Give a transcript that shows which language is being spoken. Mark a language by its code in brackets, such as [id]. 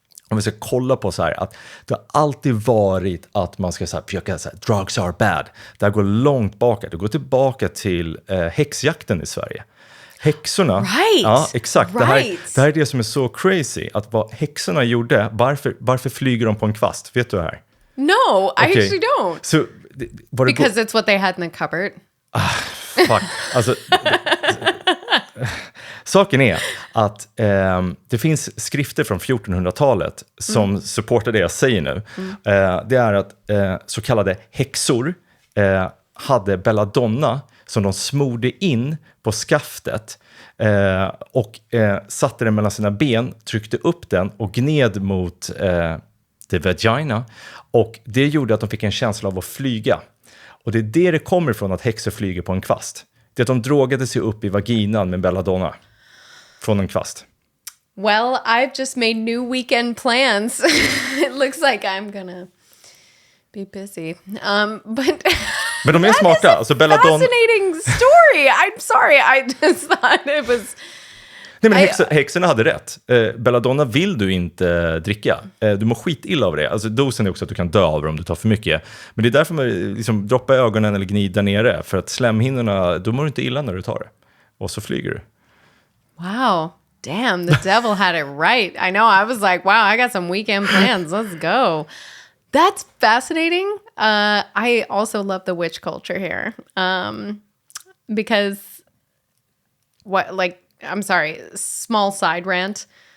[sv] Om vi ska kolla på så här att det har alltid varit att man ska så här, försöka så här, [en] drugs are bad. [sv] Det här går långt baka. Det går tillbaka till häxjakten i Sverige. Häxorna, [en] right. [sv] Ja exakt, [en] Right. [sv] det här är det som är så crazy, att vad häxorna gjorde, varför flyger de på en kvast, vet du det här? [en] No, I actually don't. [sv] Så, [en] Because it's what they had in the cupboard. [sv] Fuck, alltså... Saken är att det finns skrifter från 1400-talet som supportar det jag säger nu. Det är att så kallade häxor hade belladonna som de smorde in på skaftet och satte den mellan sina ben, tryckte upp den och gned mot [en] the vagina. [sv] Och det gjorde att de fick en känsla av att flyga. Och det är det kommer ifrån att häxor flyger på en kvast. Det är att de drogade sig upp i vaginan med belladonna från en kvast. [en] Well, I've just made new weekend plans. It looks like I'm gonna be busy. But [sv] Men de är smarta. Alltså belladonna... [en] Fascinating story. I'm sorry. I just thought it was... [sv] Nej, men häxorna hade rätt. Belladonna vill du inte dricka. Du mår skitilla av det. Alltså dosen är också att du kan dö av det om du tar för mycket. Men det är därför man liksom droppar i ögonen eller gnida nere. För att slemhinnorna, då mår du inte illa när du tar det. Och så flyger du. [en] Wow. Damn, the devil had it right. I know. I was like, wow, I got some weekend plans. Let's go. That's fascinating. I also love the witch culture here. Because I'm sorry, small side rant.